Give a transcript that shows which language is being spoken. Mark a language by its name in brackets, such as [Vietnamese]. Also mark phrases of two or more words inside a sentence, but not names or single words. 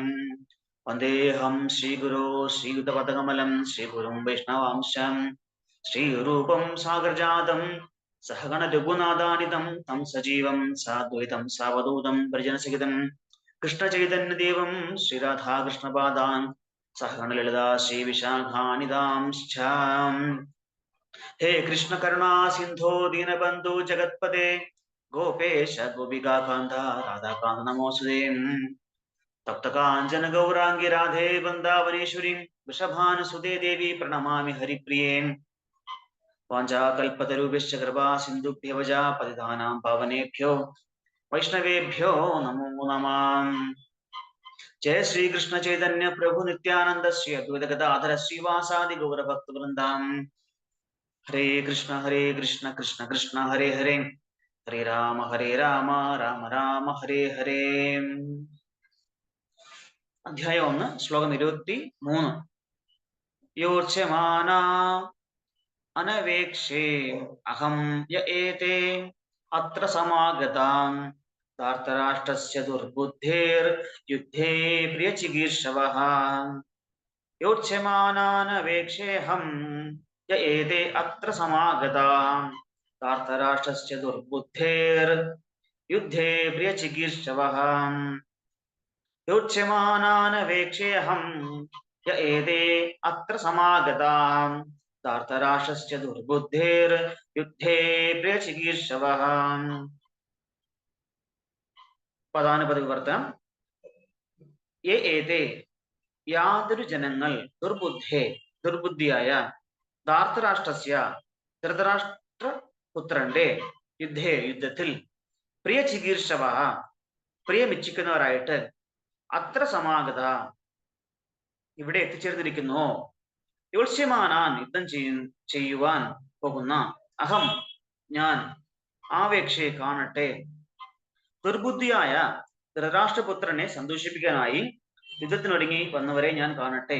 [Sanskrit] വന്ദേഹം ശ്രീഗുരോ ശ്രീയുതപദകമലം ശ്രീഗുരും വൈഷ്ണവാംശം ശ്രീരൂപം സാഗരജാതം സഹഗണ രഘുനാഥാനിതം തം സജീവം സാദ്വൈതം സാവധൂതം പരിജനസഹിതം കൃഷ്ണചൈതന്യദേവം ശ്രീരാധാകൃഷ്ണപാദാൻ സഹഗണ ലളിതാ ശ്രീവിശാഖാനിതാംശ്ചാം. हे कृष्ण करुणा सिंधो दीनबंधु जगतपते गोपेश गोपिकाकांत राधाकांत नमोस्तुते. तप्त कांचन गौरांगी राधे वृंदावनेश्वरी वृषभानुसुते देवी प्रणमामि हरिप्रिये. वाञ्छाकल्पतरुभ्यश्च कृपा सिन्धुभ्यः पतितानां पावनेभ्यो वैष्णवेभ्यो नमो नमः. जय श्री कृष्ण चैतन्य प्रभु नित्यानंद श्री अद्वैत गदाधर श्रीवासादि गौर भक्त वृंदाम. हरे कृष्ण कृष्ण कृष्ण हरे हरे. हरे राम राम राम हरे हरे. [Malayalam] അധ്യായം 1 ശ്ലോകം 23. [Sanskrit] യോർച്ഛമാന അനവേക്ഷേ അഹം യ ഏതേ അത്ര സമാഗതാം ധാർത്തരാഷ്ട്രസ്യ ദുർബുദ്ധേർ യുദ്ധേ പ്രിയചികീർഷവഃ. योत्स्यमानानवेक्षेऽहं य एते अत्र समागताः धार्तराष्ट्रस्य दुर्बुद्धेर्युद्धे प्रियचिकीर्षवः योत्स्यमानानवेक्षेऽहं य एते अत्र समागताः धार्तराष्ट्रस्य दुर्बुद्धेर्युद्धे प्रियचिकीर्षवः [Malayalam] പദാനുപദവിവർത്തനം [Sanskrit] യേ ഏതേ [Malayalam] യാതൊരു ജനങ്ങൾ ദുർബുദ്ധിയായ ധാർത്തരാഷ്ട്രസ്യ ധൃതരാഷ്ട്രപുത്രന്റെ യുദ്ധത്തിൽ [Sanskrit] പ്രിയ ചികീർഷവ [Malayalam] പ്രിയമിച്ഛിക്കുന്നവരായിട്ട് [Sanskrit] അത്ര സമാഗത [Malayalam] ഇവിടെ എത്തിച്ചേർന്നിരിക്കുന്നു യോത്സ്യമാനാൻ യുദ്ധം ചെയ്യുവാൻ പോകുന്ന അഹം ഞാൻ ആവേക്ഷയെ കാണട്ടെ ദുർബുദ്ധിയായ ധൃതരാഷ്ട്രപുത്രനെ സന്തോഷിപ്പിക്കാനായി യുദ്ധത്തിനൊരുങ്ങി വന്നവരെ ഞാൻ കാണട്ടെ.